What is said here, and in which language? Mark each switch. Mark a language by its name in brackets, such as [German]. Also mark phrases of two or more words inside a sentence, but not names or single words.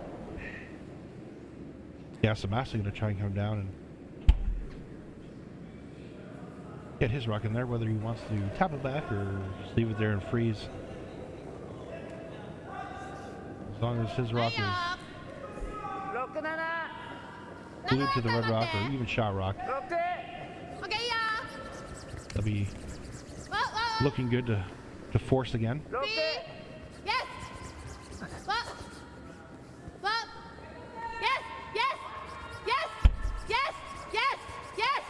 [English] Yasumasa gonna try and come down and get his rock in there, whether he wants to tap it back or just leave it there and freeze. As long as his rock is [Norwegian] Rocken henne. [English] glued to the red rock or even shot rock, [Norwegian] Rokke. Ok, ja! [English] they'll be [Norwegian] Hva? [English] looking good to force again. [Norwegian] Rokke. Yes! Hva? Hva? [English] Yes! Yes! Yes! Yes! Yes! Yes!